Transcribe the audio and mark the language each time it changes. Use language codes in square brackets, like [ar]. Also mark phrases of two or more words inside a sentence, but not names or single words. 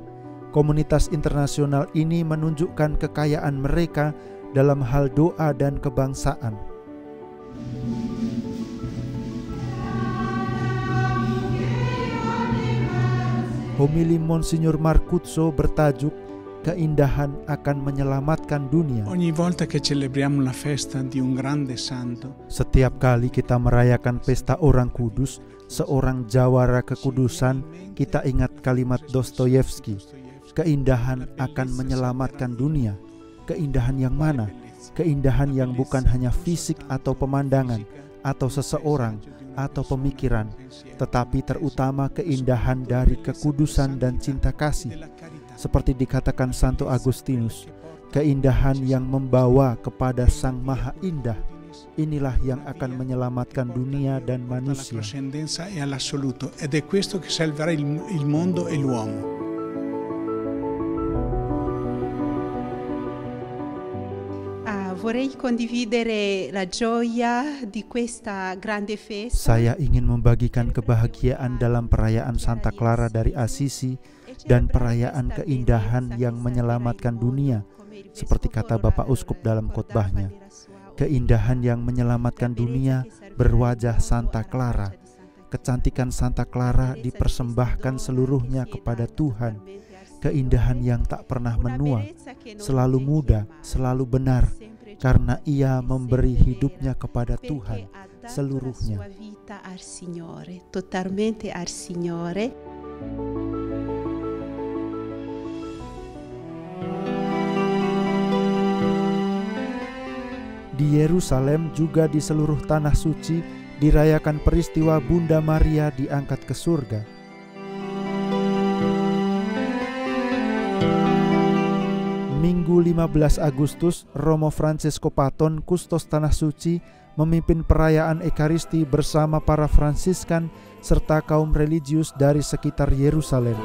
[id] Komunitas internasional ini menunjukkan kekayaan mereka dalam hal doa dan kebangsaan. Homili Monsignor Marcuzzo bertajuk "Keindahan akan menyelamatkan dunia." [it] Ogni volta che celebriamo la festa di un grande santo, [id] setiap kali kita merayakan pesta orang kudus, seorang jawara kekudusan, kita ingat kalimat Dostoyevsky, "Keindahan akan menyelamatkan dunia." Keindahan yang mana? Keindahan yang bukan hanya fisik atau pemandangan, atau seseorang, atau pemikiran, tetapi terutama keindahan dari kekudusan dan cinta kasih. Seperti dikatakan Santo Agustinus, keindahan yang membawa kepada Sang Maha Indah, inilah yang akan menyelamatkan dunia dan manusia. [it] Ed è questo che salverà il mondo e l'uomo. Vorrei condividere la gioia di questa grande festa. [id] Saya ingin membagikan kebahagiaan dalam perayaan Santa Clara dari Assisi dan perayaan keindahan yang menyelamatkan dunia, seperti kata Bapak Uskup dalam khotbahnya. Keindahan yang menyelamatkan dunia berwajah Santa Clara. kecantikan Santa Clara dipersembahkan seluruhnya kepada Tuhan. Keindahan yang tak pernah menua, selalu muda, selalu benar, karena ia memberi hidupnya kepada Tuhan seluruhnya. [it] Totalmente al Signore. [id] Di Yerusalem juga di seluruh tanah suci dirayakan peristiwa Bunda Maria diangkat ke surga. Minggu 15 Agustus, Romo Francesco Paton, kustos tanah suci, memimpin perayaan Ekaristi bersama para Fransiskan serta kaum religius dari sekitar Yerusalem.